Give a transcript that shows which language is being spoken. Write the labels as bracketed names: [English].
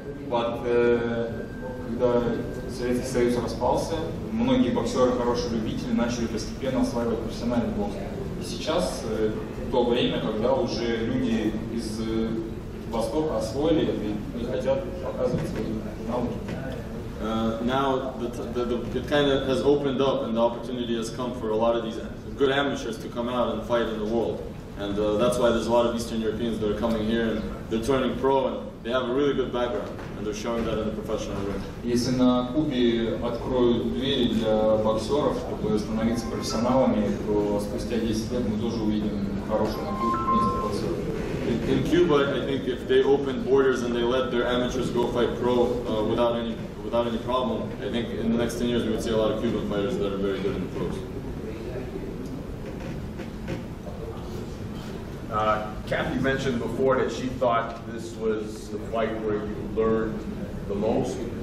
[Russian] But когда Советский Союз распался, многие боксеры, хорошие любители, начали постепенно осваивать профессиональный бокс. И сейчас то время, когда уже люди из Востока освоили это и хотят показывать свои навыки. [English] Now it kind of has opened up, and the opportunity has come for a lot of these good amateurs to come out and fight in the world. And that's why there's a lot of Eastern Europeans that are coming here and they're turning pro, and they have a really good background, and they're showing that in the professional ring. [Russian] Если на Кубе откроют двери для боксеров, чтобы становиться профессионалами, то спустя 10 лет мы тоже увидим хороший наплыв местных боксеров. [English] In Cuba, I think if they open borders and they let their amateurs go fight pro without any problem, I think in the next 10 years we would see a lot of Cuban fighters that are very good in the pros. Kathy mentioned before that she thought this was the fight where you learned the most.